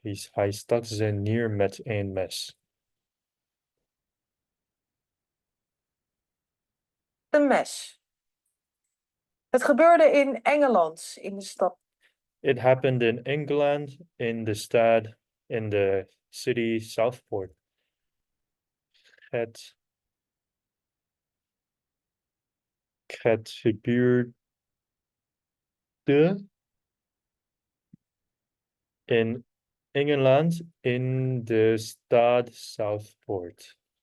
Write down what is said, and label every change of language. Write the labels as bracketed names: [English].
[Dutch] Hij stak ze neer met een mes. mes. Het gebeurde in Engeland, in de stad [English] It happened in England, in the stad, in the city Southport. [Dutch] Het gebeurde in Engeland, [English] in the [Dutch] stad Southport.